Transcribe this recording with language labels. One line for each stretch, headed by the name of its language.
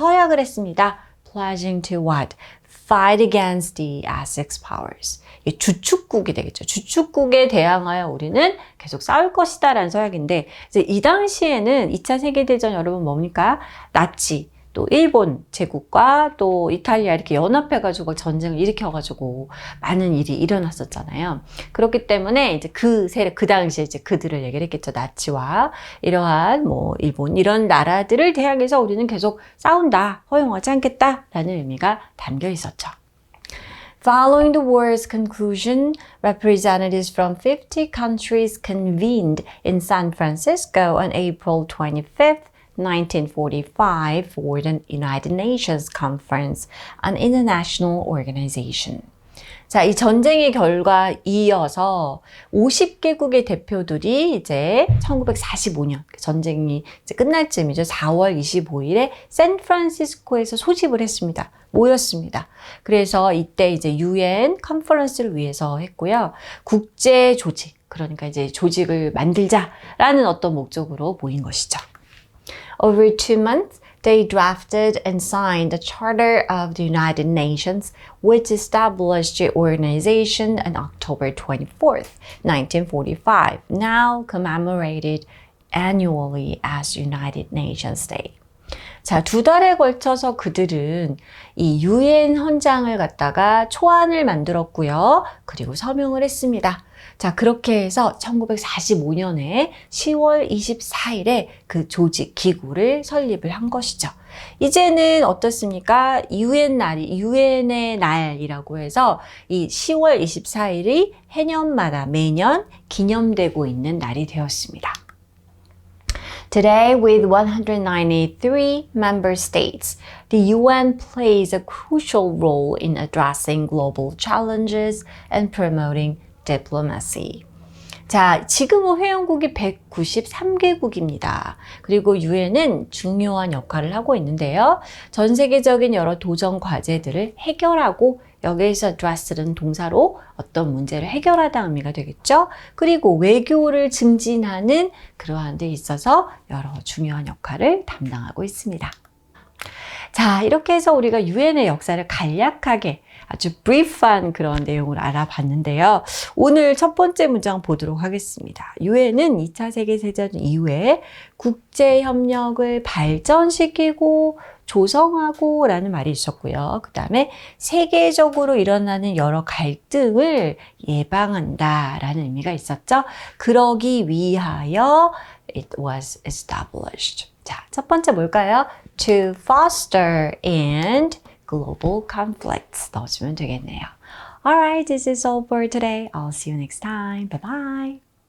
Korean: 서약을 했습니다.
English: Pledging to what? Fight against the six powers.
Korean: 주축국이 되겠죠. 주축국에 대항하여 우리는 계속 싸울 것이다 라는 서약인데 이제 이 당시에는 2차 세계대전 여러분 뭡니까? 나치, 또 일본 제국과 또 이탈리아 이렇게 연합해가지고 전쟁을 일으켜가지고 많은 일이 일어났었잖아요. 그렇기 때문에 이제 그 당시에 이제 그들을 얘기를 했겠죠. 나치와 이러한 뭐 일본 이런 나라들을 대항해서 우리는 계속 싸운다, 허용하지 않겠다라는 의미가 담겨 있었죠.
English: Following the war's conclusion, representatives from 50 countries convened in San Francisco on April 25th, 1945 for the United Nations Conference, an international organization.
Korean: 자, 이 전쟁의 결과 이어서 50개국의 대표들이 이제 1945년 전쟁이 이제 끝날 쯤이죠. 4월 25일에 샌프란시스코에서 소집을 했습니다. 모였습니다. 그래서 이때 이제 UN 컨퍼런스를 위해서 했고요. 국제 조직, 그러니까 이제 조직을 만들자라는 어떤 목적으로 모인 것이죠.
English: Over 2 months, they drafted and signed the Charter of the United Nations, which established the organization on October 24th, 1945, now commemorated annually as United Nations Day.
Korean: 자, 2달에 걸쳐서 그들은 이 UN 헌장을 갖다가 초안을 만들었고요. 그리고 서명을 했습니다. 자, 그렇게 해서 1945년에 10월 24일에 그 조직 기구를 설립을 한 것이죠. 이제는 어떻습니까? 유엔의 날이라고 해서 이 10월 24일이 해년마다 매년 기념되고 있는 날이 되었습니다.
English: Today, with 193 member states, the UN plays a crucial role in addressing global challenges and promoting diplomacy.
Korean: 자, 지금은 회원국이 193개국입니다. 그리고 유엔은 중요한 역할을 하고 있는데요. 전 세계적인 여러 도전 과제들을 해결하고 여기에서 address는 동사로 어떤 문제를 해결하다 의미가 되겠죠. 그리고 외교를 증진하는 그러한 데 있어서 여러 중요한 역할을 담당하고 있습니다. 자, 이렇게 해서 우리가 유엔의 역사를 간략하게 아주 브리프한 그런 내용을 알아봤는데요. 오늘 첫 번째 문장 보도록 하겠습니다. 유엔은 2차 세계대전 이후에 국제협력을 발전시키고 조성하고 라는 말이 있었고요. 그 다음에 세계적으로 일어나는 여러 갈등을 예방한다 라는 의미가 있었죠. 그러기 위하여
English: it was established.
Korean: 자, 첫 번째 뭘까요?
English: To foster and global conflicts
Korean: 넣어주면 되겠네요.
English: Alright, this is all for today. I'll see you next time. Bye bye.